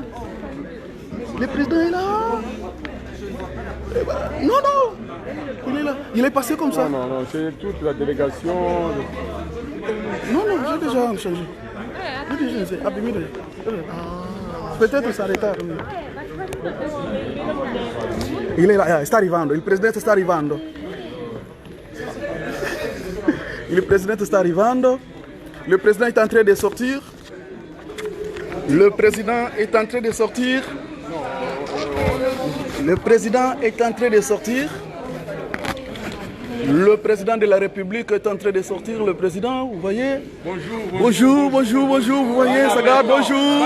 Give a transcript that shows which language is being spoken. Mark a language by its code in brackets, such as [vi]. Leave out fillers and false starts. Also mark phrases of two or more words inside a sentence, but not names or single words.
[fr] Le président est là. Non, il est là. Il est passé comme ça. Non, c'est toute la délégation. Non, j'ai déjà changé. Peut-être ça retard. Il est là, [it] sta arrivando. Il presidente sta arrivando. Il presidente sta arrivando. [fr] Le président est en train de sortir. Le président est en train de sortir. Le président est en train de sortir. Le président de la République est en train de sortir. Le président, vous voyez. Bonjour, vous voyez, ça garde, bonjour.